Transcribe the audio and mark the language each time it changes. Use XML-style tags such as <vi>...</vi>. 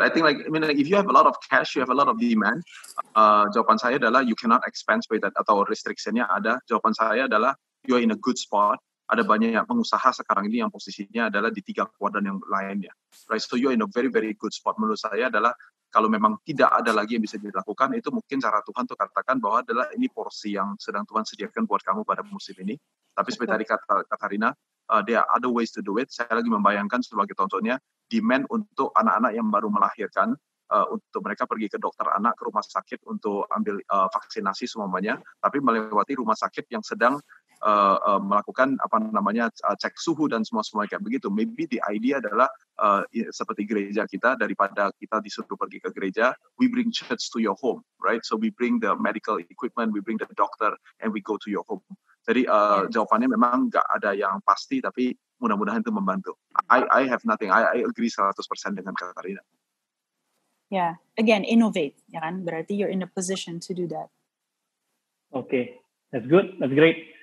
<en>I think if you have a lot of cash, you have a lot of demand.</en> <id>Jawaban saya adalah</id> <en>you cannot expand with that,</en> <id>atau restriction-nya ada. Jawaban saya adalah</id> <en>you are in a good spot.</en> <id>Ada banyak pengusaha sekarang ini yang posisinya adalah di 3 kuadran yang lainnya.</id> <en>Right? So you are in a very very good spot.</en> <id>Menurut saya adalah kalau memang tidak ada lagi yang bisa dilakukan, itu mungkin cara Tuhan tuh katakan bahwa adalah ini porsi yang sedang Tuhan sediakan buat kamu pada musim ini. Tapi seperti tadi kata Katarina,</id> <en>there are other ways to do it.</en> <id>Saya lagi membayangkan sebagai contohnya, demand untuk anak-anak yang baru melahirkan, untuk mereka pergi ke dokter anak, ke rumah sakit untuk ambil vaksinasi semuanya, tapi melewati rumah sakit yang sedang melakukan cek suhu dan semua kayak begitu.</id> <en>Maybe the idea</en> <id>adalah seperti gereja kita, daripada kita disuruh pergi ke gereja,</id> <en>we bring church to your home, right? So we bring the medical equipment, we bring the doctor, and we go to your home.</en> <id>Jadi jawabannya memang nggak ada yang pasti, tapi mudah-mudahan itu membantu.</id> <en>I have nothing. I agree 100%</en> <id>dengan</id> <en>Katarina. Yeah, again, innovate,</en> <id>ya kan? Berarti</id> <en>you're in a position to do that. Okay, that's good, that's great.</en>